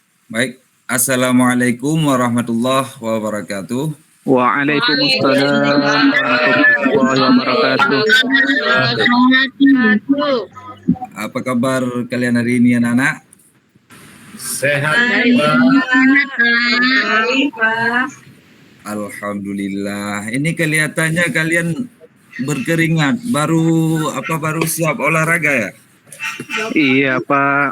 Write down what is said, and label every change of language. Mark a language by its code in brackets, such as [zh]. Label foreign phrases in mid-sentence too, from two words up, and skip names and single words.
[ar] السلام عليكم ورحمة الله وبركاته. وعليكم السلام ورحمة الله وبركاته. [id] Apa kabar kalian hari ini anak-anak? Sehat. Alhamdulillah. Ini kelihatannya kalian berkeringat. Baru siap olahraga ya? Iya Pak.